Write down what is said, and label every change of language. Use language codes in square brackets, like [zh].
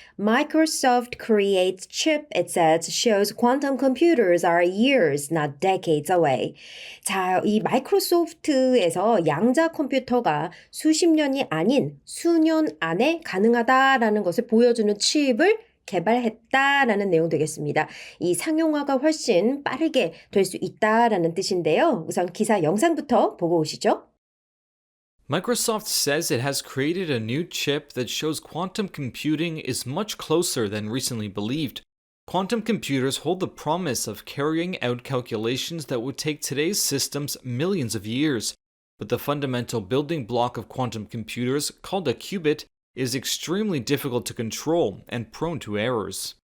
[en] Microsoft creates chip, it says, shows quantum computers are years, not decades away. [ko] 자, 이 마이크로소프트에서 양자 컴퓨터가 수십 년이 아닌 수년 안에 가능하다라는 것을 보여주는 칩을 개발했다라는 내용 되겠습니다. 이 상용화가 훨씬 빠르게 될 수 있다라는 뜻인데요. 우선 기사 영상부터 보고 오시죠. [en] Microsoft says it has created a new chip that shows quantum computing is much closer than recently believed. Quantum computers hold the promise of carrying out calculations that would take today's systems millions of years. But the fundamental building block of quantum computers, called a qubit, is extremely difficult to control and prone to errors.